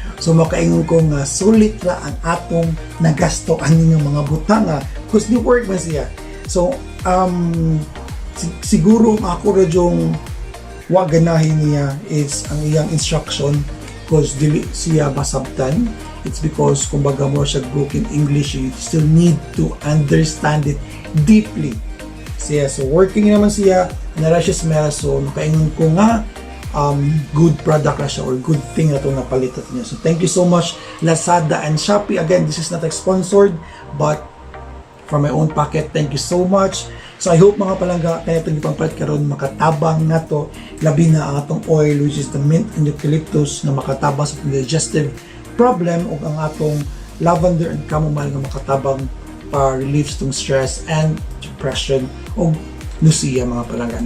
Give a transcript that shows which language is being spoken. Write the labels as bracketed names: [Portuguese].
[Cebuano] So makaingon ko nga sulit ra ang atong nagasto ani nga mga butang because ni work man siya. So siguro ako ra yung wa ganahin niya is ang iyang instruction because dili siya basabtan. [English] It's because [Cebuano] kumbaga mo siya [English] broken English, you still need to understand it deeply. [Cebuano] So working naman siya, nara siya smell, so makaingon ko nga [English] good product [Cebuano] na siya [English] or good thing [Cebuano] na itong napalitan niya. [English] So thank you so much Lazada and Shopee. Again, this is not sponsored but from my own pocket, thank you so much. [Cebuano] So I hope mga palangga, kaya itong ipangpalit karon makatabang na to, labi na ang atong oil [English] which is the mint and eucalyptus [Cebuano] na makatabang sa [English] digestive problem [Cebuano] o ang atong lavender and chamomile nga makatabang para relieve itong [English] stress and depression [Cebuano] o nausea mga palangga.